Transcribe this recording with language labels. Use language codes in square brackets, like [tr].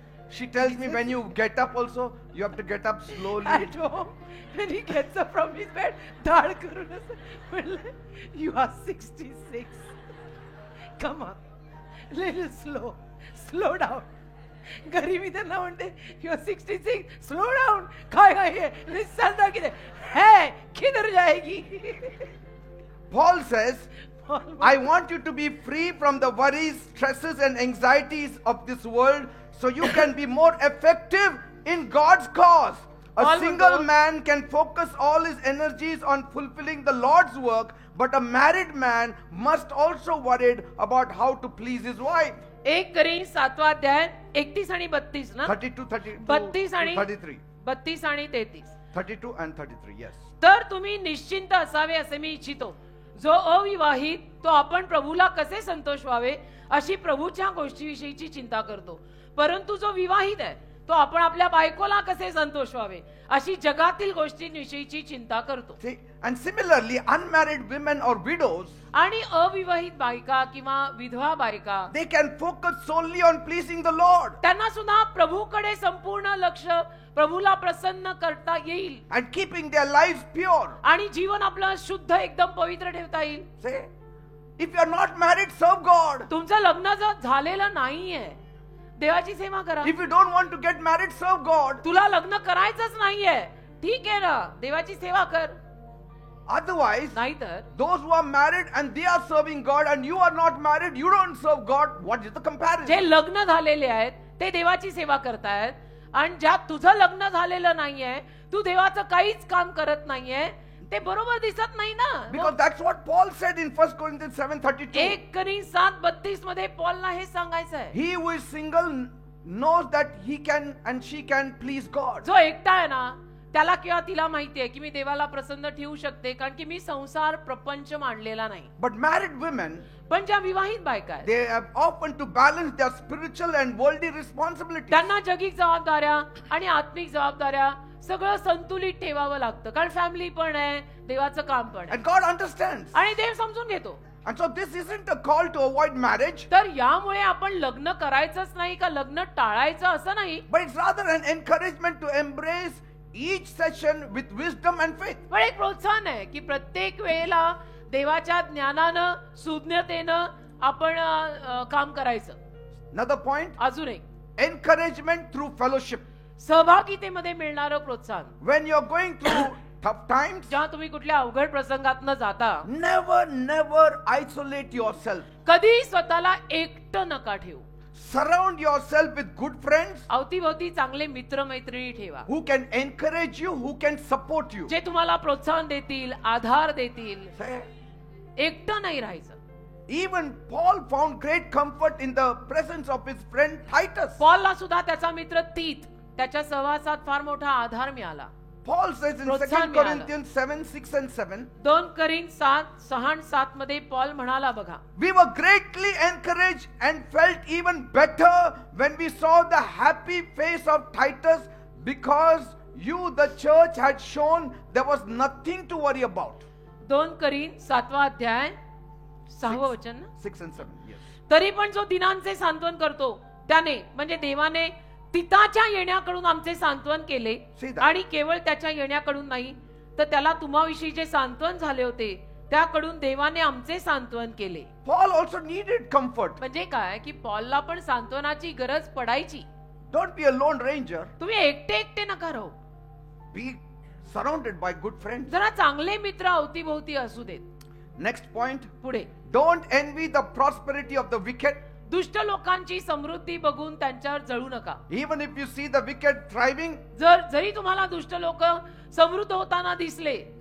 [en] She tells me when you get up also, you have to get up slowly. At home, when he gets up from his bed, [mr] दाढ करून असं म्हणलं, [en] you are 66. Come on, little slow down. [mr] घरी मी त्यांना म्हणते, [en] you are 66, slow down. [mr] काय आहे? निस्सांदा किती? [hi] है, किधर जाएगी? [en] Paul says, I want you to be free from the worries, stresses and anxieties of this world so you can be more effective in God's cause. A Paul single [mr] म्हणतो, [en] man can focus all his energies on fulfilling the Lord's work, but a married man must also worry about how to please his wife. [mr] 1 करी 7वा अध्याय 31 आणि 32 ना? 32, 32 आणि 33. 32 आणि 33. [en] 32 and 33, yes. [mr] तर तुम्ही निश्चिंत असावे असे मी इच्छितो. जो अविवाहित तो आपण प्रभूला कसे संतोष व्हावे अशी प्रभूच्या गोष्टीविषयीची चिंता करतो. परंतु जो विवाहित आहे तो आपण आपल्या बायकोला कसे संतोष व्हावे अशी जगातील गोष्टींविषयीची चिंता करतो. [en] See, and similarly, unmarried women or widows, [mr] आणि अविवाहित बायका किंवा विधवा बायका [en] they can focus solely on pleasing the Lord [mr] त्यांना सुद्धा प्रभूकडे संपूर्ण लक्ष, प्रभूला प्रसन्न करता येईल [en] and keeping their lives pure. [mr] आणि जीवन आपलं शुद्ध एकदम पवित्र ठेवता येईल. [en] Say, if you are not married, serve God. [mr] तुमचं लग्न जर झालेलं नाहीये, देवाची सेवा करा. [en] If you don't want to get married, serve God. [mr] तुला लग्न करायचंच नाहीये, ठीक आहे ना, देवाची सेवा कर. [en] Otherwise, [mr] नाहीतर [en] those who are married and they are serving God and you are not married, you don't serve God. What is the [mr] जे [en] comparison? [mr] लग्न झालेले आहेत ते देवाची सेवा करतायत आणि ज्यात तुझं लग्न झालेलं नाहीये, तू देवाचं काहीच काम करत नाहीये, ते बरोबर दिसत नाही ना. [en] Because that's what Paul said in 1 Corinthians 7:32. [mr] 1 करी 7:32 मध्ये पॉलला हे सांगायचं आहे. [en] He who is single knows that he can and she can please God. [mr] जो एकटा आहे ना, त्याला किंवा तिला माहितीये की मी देवाला प्रसन्न ठेवू शकते, कारण की मी संसार प्रपंच मांडलेला नाही. [en] But married women, [mr] पण ज्या विवाहित बायका आहेत [en] they have often to balance their spiritual and worldly responsibilities. [mr] त्यांना जगिक जबाबदाऱ्या आणि आत्मिक जबाबदाऱ्या सगळं संतुलित ठेवावं लागतं, कारण फॅमिली पण आहे, देवाचं काम पण आहे [en] And God understands. [mr] आणि देव समजून घेतो. [en] And so this isn't a call to avoid marriage, [mr] तर यामुळे आपण लग्न करायचंच नाही का लग्न टाळायचं असं नाही, [en] but it's rather an encouragement to embrace each session with wisdom and faith. [mr] पण एक प्रोत्साहन आहे की प्रत्येक वेळेला देवाच्या ज्ञानानं, सुज्ञतेनं आपण काम करायचं. [en] Another point, [mr] अजून एक [en] encouragement through fellowship. [mr] सहभागितेमध्ये मिळणारं प्रोत्साहन. [en] When you're going through tough times, [mr] जेव्हा तुम्ही कुठल्या अवघड प्रसंगातनं जाता, [en] never isolate yourself. [mr] कधी स्वतःला एकटं नका ठेवू. [en] Surround yourself with good friends [mr] अवतीभोवती चांगले मित्र मैत्रिणी ठेवा, [en] who can encourage you, who can support you. [mr] जे तुम्हाला प्रोत्साहन देतील, आधार देतील. [en] Say, [mr] एकटं नाही राहायचं. [en] even Paul found great comfort in the presence of his friend Titus. [mr] पॉलला सुद्धा त्याचा मित्र तीत त्याच्या सहवासात फार मोठा आधार मिळाला. [en] Paul says in [mr] प्रोत्साहन मिळालं. [en] Corinthians 7:6 and 7, [mr] 2 करीन 7:6-7 मध्ये पॉल म्हणाला बघा, [en] we were greatly encouraged and felt even better when we saw the happy face of Titus, because you, the church, had shown there was nothing to worry about. [mr] 2 करीन 7वा अध्याय 6वं वचन ना. [en] 6 and 7, yes. [mr] तरी पण जो दिनांचे सांत्वन करतो त्याने म्हणजे देवाने तिताच्या येण्याकडून आमचे सांत्वन केले [en] See that. [mr] आणि केवळ त्याच्या येण्याकडून नाही तर त्याला तुम्हाविषयी जे सांत्वन झाले होते त्याकडून देवाने आमचे सांत्वन केले. [en] Paul also needed comfort. [mr] म्हणजे काय की पॉलला पण सांत्वनाची गरज पडायची. [en] Don't be a lone ranger. [mr] तुम्ही एकटे नका राहू, [en] Be surrounded by good friends. [mr] जरा चांगले मित्र अवतीभोवती असू देत. [en] Next point, [mr] पुढे [en] don't envy the prosperity of the wicked. [mr] दुष्ट लोकांची समृद्धी बघून त्यांच्यावर जळू नका. [en] Even if you see the wicked thriving, [mr] जरी तुम्हाला दुष्ट लोक समृद्ध होताना दिसले